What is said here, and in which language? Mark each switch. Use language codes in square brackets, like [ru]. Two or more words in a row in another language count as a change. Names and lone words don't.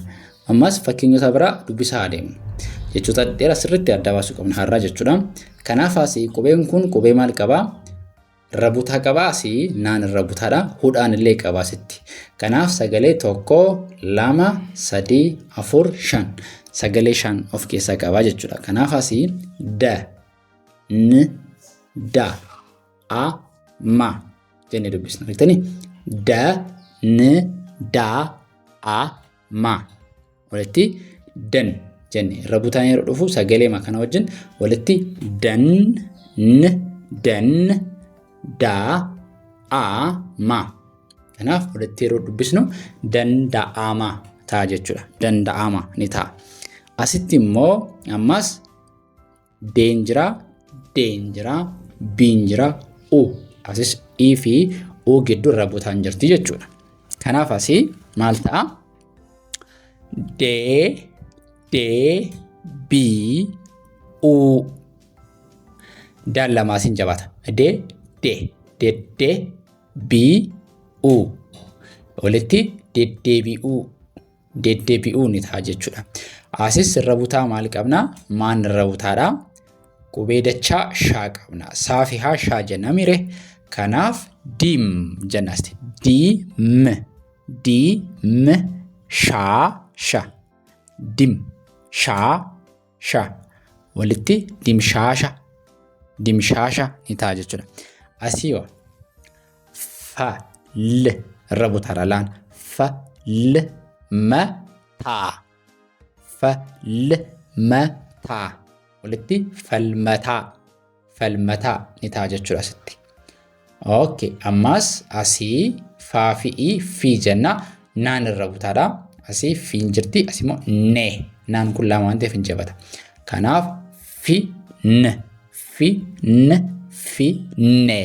[om] Ammas fakkeenyota biraa dubbisaa adeemu. Jechoota dheeraa sirriitti adda baasuu qabna har'aa jechuudha. Kanaaf asii qubeen kun qubee maal qabaa? Rabutaa qabaa. Asii naan rabutaadha. Hudhaan illee qabaa asitti. Kanaaf sagalee tokko, lama, sadii, afur, shan. Sagalee shan of keessaa qabaa jechuudha. Kanaaf asii da, n, da, a, ma jennee dubbisna. Argitanii? Da, n, da, a, ma. Walitti dan jennee rabutaan yeroo dhufu sagalee kana wajjin walitti dan, n, dan, da, a, ma. Kanaaf walitti yeroo dubbisnu danda'ama ta'a jechuudha. Danda'ama ni ta'a. Asitti immoo ammas deen jira, biin jira, u. Asis i fi u gidduu rabutaan jirti jechuudha. Kanaaf asii maal ta'a? De, bi, u. Daan lama asiin jabaata. De, bi, u. Walitti deddeebi'uu. Deddeebi'uu ni ta'a jechuudha. Asis irra butaa maal qabna? Maan irra butaadha? Qubee dachaa shaa qabna. Saa fi haa shaa jenna mire. Kanaaf dim jenna asti. Dim shaa sha. Dim shaa sha. Walitti dimshaasha. Dimshaasha ni ta'a jechuudha. Asii yoo fa l irra butaadha laan. Fa l ma taa. Fa l ma taa. Walitti falmataa. Falmataa ni ta'a jechuudha asitti. Okay, ammas asii faa fi fi jenna naan irra butaadha. Asii fi jirti, asii immoo ne. Naan kun lama waan ta'eef hin jabata. Kanaaf fi ne.